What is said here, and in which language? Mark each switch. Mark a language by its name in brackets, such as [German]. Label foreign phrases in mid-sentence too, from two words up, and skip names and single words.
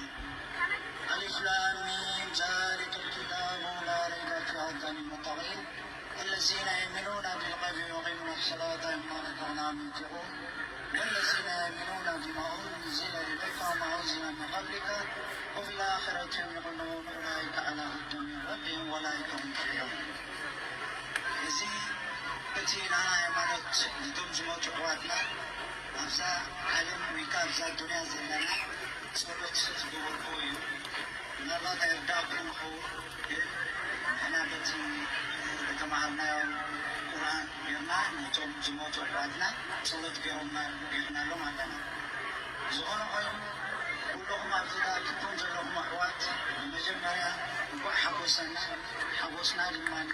[Arabic] ألف لام ميم ذلك الكتاب لا ريب فيه هدى للمتقين الذين يؤمنون بالغيب ويقيمون الصلاة ومما رزقناهم ينفقون والذين يؤمنون بما أنزل إليك وما أنزل من قبلك وبالآخرة هم يؤمنون أولئك على هدى من ربهم وأولئك هم المفلحون. [Tigrinya] እዚህ በቲና ሃይማኖት ልቶም ዝመፁ ኣሕዋትና ኣብዛ ዓለም ወይ ከዓ ኣብዛ ዱንያ ዘለና ጸሎት ዝገበርኩ እዩ ምናልባት ኣይርዳእኩም ንኽውን ግን ንሕና በቲ ተማሃርናዮ ቁርኣን ጌርና ነቶም ዝመፁ ኣሕዋትና ጸሎት ጌርናሎም ኣለና። ዝኾነ ኮይኑ ኩለኹም ኣብዚ ዳኣክኩም ዘለኹም ኣሕዋት መጀመርያ እንኳዕ ሓጎሰና ሓጎስና ድማ